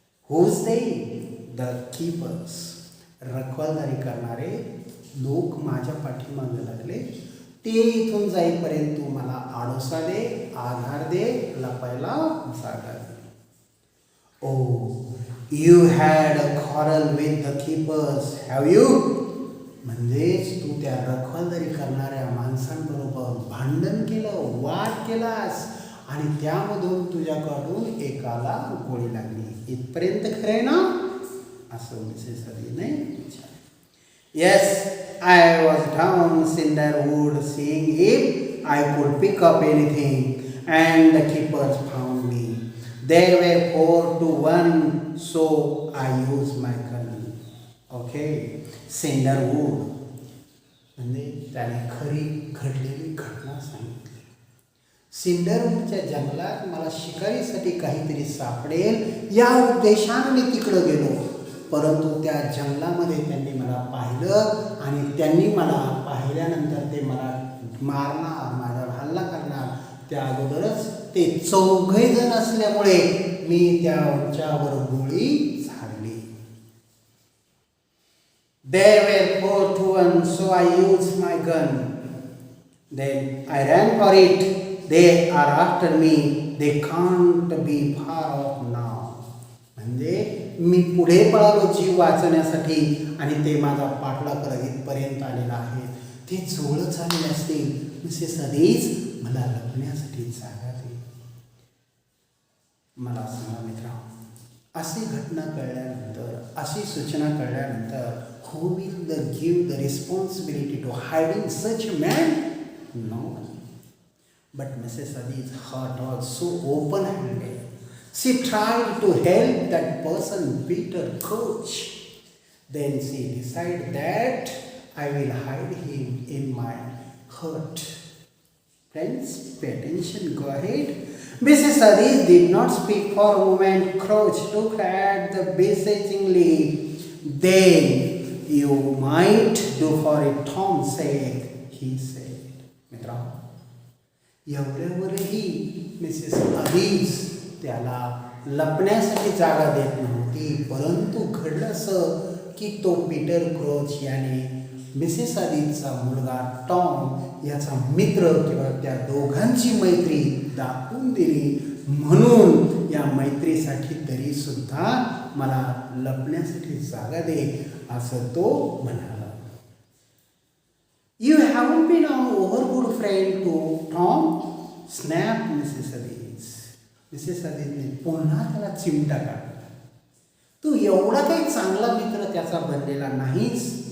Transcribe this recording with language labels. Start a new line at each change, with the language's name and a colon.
English: Who's they? The keepers.
Marathi: रखवालदारी करणारे लोक माझ्या पाठीमागे लागले. ते इथून जाईपर्यंत तू मला आडोसा दे, आधार दे, लपायला जागा दे.
English: Oh you had a quarrel with the keepers, have you?
Marathi: म्हणजेच तू त्या रखवालदारी करणाऱ्या माणसांबरोबर भांडण केलं, वाद केलास आणि त्यामधून तुझ्याकडून एकाला गोळी लागली. इथपर्यंत खरंय ना? असं मिसेस अदीने विचारलं.
English: Yes, I was down Cinderwood seeing if I could pick up anything and the keepers found me. There were 4-1, so I use my gun.
Marathi: Okay, सिंडरवूड म्हणजे त्याने खरी घडलेली घटना सांगितली. सिंडरवूडच्या जंगलात मला शिकारीसाठी काहीतरी सापडेल या उद्देशाने मी तिकडं गेलो, परंतु त्या जंगलामध्ये त्यांनी मला पाहिलं आणि त्यांनी मला पाहिल्यानंतर ते मला मारणार, माझ्यावर हल्ला करणार. त्या अगोदरच ते 4 जण असल्यामुळे मी त्यांच्यावर गोळी झाडली.
English: There were 4-1, so I used my gun. Then I ran for it. They are after me. They can't be far off now.
Marathi: म्हणजे मी पुढे पळालो जीव वाचण्यासाठी आणि ते माझा पाठला करत इथपर्यंत आलेला आहे. ते जवळच आलेले असतील. मिसेस अदीस, मला लपण्यासाठी जागा दे. मला सांगा मित्रांनो, अशी घटना कळल्यानंतर, अशी सूचना कळल्यानंतर
English: who will give the responsibility to hiding such a man? No one. But Mrs. Adis' heart was so open-handed. She tried to help that person Peter coach. Then she decided that I will hide him in my hut. Friends, pay attention, go ahead. Mrs. Adis did not speak for a moment. Crouch looked at the beseechingly. Then you might do for it, Tom said, he said.
Marathi: मित्रांनो, एवढ्यावरही Mrs अदीस त्याला लपण्यासाठी जागा देत नव्हती, परंतु घडलं असं की तो पीटर क्रोच याने मिसेस अदीसचा मुलगा टॉम याचा मित्र किंवा त्या दोघांची मैत्री दाखवून दिली. म्हणून या मैत्रीसाठी तरी सुद्धा मला लपण्यासाठी जागा दे असं तो म्हणाला.
English: You haven't been an over good friend to Tom, snapped Mrs. Adis.
Marathi: Mrs अदीसने पुन्हा त्याला चिमटा काढला. तू एवढा काही चांगला मित्र त्याचा बनलेला नाहीस.